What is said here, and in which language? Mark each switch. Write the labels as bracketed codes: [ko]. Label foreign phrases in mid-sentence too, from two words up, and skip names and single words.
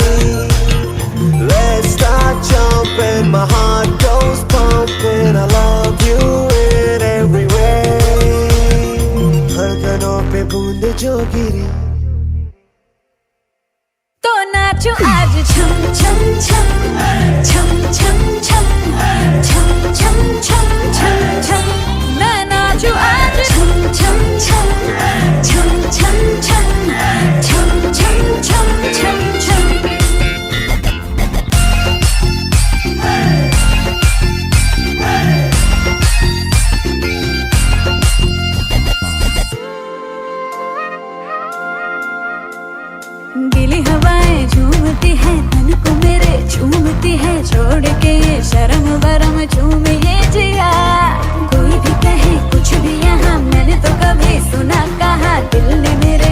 [en] Let's start jumping, my heart goes pumping. I love you in every way. [hi] धड़कनों पे बूंद जो गिरी तो नाचो आज छम छम छम छम छम छम छम छम छम छम छम मैं नाचू आज छम छम छम छम छम छम छम छम छम छम छम गीली हवाएं झूमती है तन को मेरे झूमती है छोड़ के ये शर्म वरम झूमिए जिया कोई भी कहे कुछ भी यहाँ मैंने तो कभी सुना कहा दिल ने